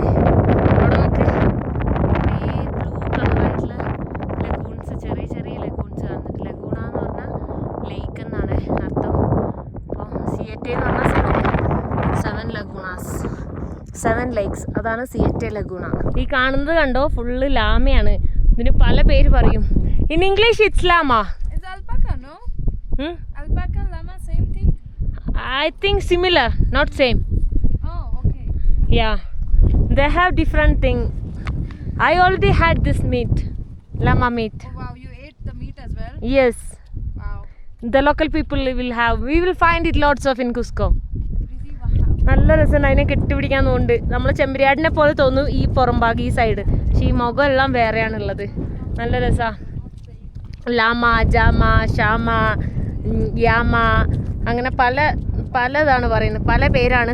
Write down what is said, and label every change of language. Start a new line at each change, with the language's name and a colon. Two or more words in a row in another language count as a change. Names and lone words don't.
Malayalam: അവിടെ നമുക്ക് ഈ ബ്ലൂ കളറായിട്ടുള്ള ലഗൂൺസ്, ചെറിയ ലഗൂൺസ് കാണുന്നുണ്ട്. ലഗൂണ എന്ന് പറഞ്ഞാൽ ലേക്ക് എന്നാണ് അർത്ഥം. അപ്പോൾ സിയറ്റെ എന്ന് പറഞ്ഞാൽ 7 ലഗൂണാസ്, 7 lakes, അതാണ് സിയറ്റെ ലഗൂണ. ഈ കാണുന്നത് കണ്ടോ ഫുള്ള് ലാമയാണ്. ഇതിന് പല പേര് പറയും.
English: in English it's llama. It's alpaca, no? Alpaca, llama, same thing? I think similar, not same. Oh, okay. Yeah, they have different thing. I already had this meat, llama meat. Oh wow, you ate the meat as well? Yes, Wow. the local people will have. We will find it lots of in Cusco. Really? Wow.
Malayalam: നല്ല രസമുണ്ട്, അതിനെ കെട്ടിപ്പിടിക്കാൻ തോന്നുന്നുണ്ട്. നമ്മൾ ചെമ്പരിയാടിനെ പോലെ തോന്നും ഈ പുറംഭാഗം, ഈ സൈഡ്. പക്ഷെ ഈ മുഖം എല്ലാം വേറെയാണുള്ളത്. നല്ല രസമാണ്. ലാമ, ജാമ, ഷാമ, യാമ, അങ്ങനെ പലതാണ് പറയുന്നത്, പല പേരാണ്.